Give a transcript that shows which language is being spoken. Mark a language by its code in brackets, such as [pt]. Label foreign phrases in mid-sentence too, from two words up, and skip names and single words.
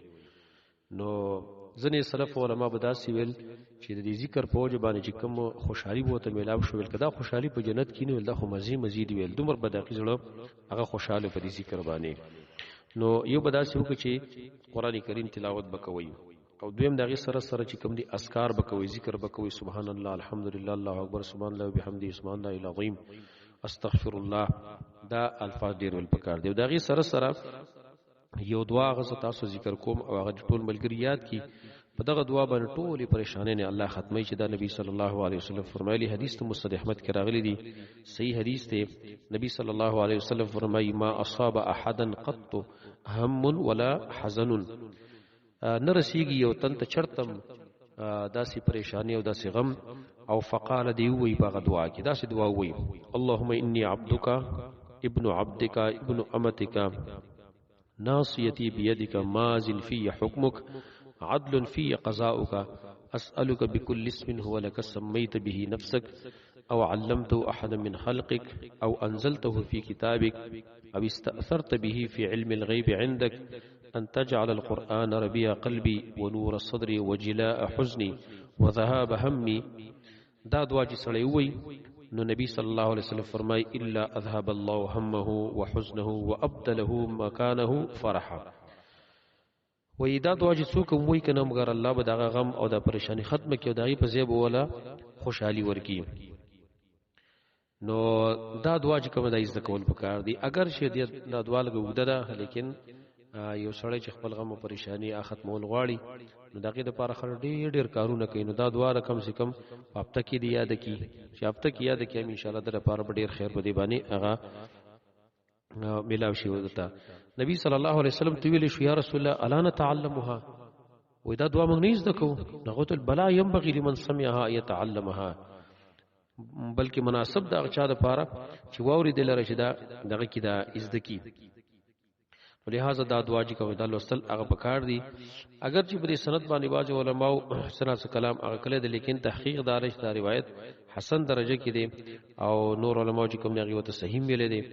[ps] نو ځنې سلف علما به داسې ویل چې د دې ذکر په وجه باندې چې کوم خوشحالي بو ته ملاو شو، ویل کدا خوشحالي په جنت کې نه ویل دا خو مزید ویل دومره به دقیق زړه هغه خوشاله په دې ذکر باندې. نو یو به داسې وکړي چې قران کریم تلاوت وکوي او دویم دغه سره چې کوم دي اذکار وکوي، ذکر وکوي، [ar] سبحان الله، [ps] الحمدلله، [ar] الله اکبر، سبحان الله وبحمده، سبحان الله العظیم، استغفر الله، [ps] دا الفاظ ډیر ول پکار دی. دغه سره یو دعا غزه تاسو ذکر کوم او هغه ټول ملګریات کی په دغه دعا باندې ټولې پریشانې نه الله ختمي چې دا نبی [ar] صلی الله علیه وسلم [ps] فرمایلی، حدیث ته مسند احمد کې راغلی دی، صحیح حدیث دی. [ar] نبی صلی الله علیه وسلم فرمایي ما اصاب احدا قط هم ولا حزن، [ps] نرسیږي یو تن ته چرتم داسې پریشانی او داسې غم او فقال دی وی په دعا کې داسې دعا وی [ar] اللهم انی عبدک ابن عبدک ابن امتک ناصيتي بيدك ماض في حكمك عدل في قضاؤك أسألك بكل اسم هو لك سميت به نفسك أو علمته أحدا من خلقك أو أنزلته في كتابك أو استأثرت به في علم الغيب عندك أن تجعل القرآن ربيع قلبي ونور صدري وجلاء حزني وذهاب همي. [ps] دا دعا چې سړی وایي نو نبی [ar] صلی الله علیه وسلم فرمای الا اذهب الله همه وحزنه وابدله مكانه فرحا. [ps] وې دا دعا چې څوک وایي کنه مګر الله به دا غم او دا پریشانی ختم کړي او دغه په ځای ولا خوشحالي ورکړي. نو دا دعا چې کومه د عزت کول پکار دي. اگر شه دا دعا لګوده ده، لیکن یو سړی چې خپل غم او پریشانی ختمول غواړي نو دغه د لپاره خل ډیر کارونه کوي، نو دا دعا رقم [ur] سے کم [ps] هفته کې دی یاد کی چې هفته کې یاد کی [ar] ان شاء الله [ps] د لپاره ډیر خیر به دی باندې هغه ملاو شي ودته. نبی [ar] صلی الله علیه وسلم [ps] ته ویل شو [ar] یا رسول الله الا نتعلمها، [ps] و دا دعا موږ نه زده کوو. [ar] نغوت البلا ينبغي لمن سمعها يتعلمها، [ps] بلکې مناسب دا چا د لپاره چې واوري د لره شدا دغه کې دا زده کی. ولهذا دا دعا چې کوي دا لوستل هغه پکار دي. اگر چې په سند باندې باج علماء سره کلام هغه کله دي، لیکن تحقیق دارش دا روایت حسن درجه کې دي او نور علماء چې کوم هغه ته صحیح ویل دي.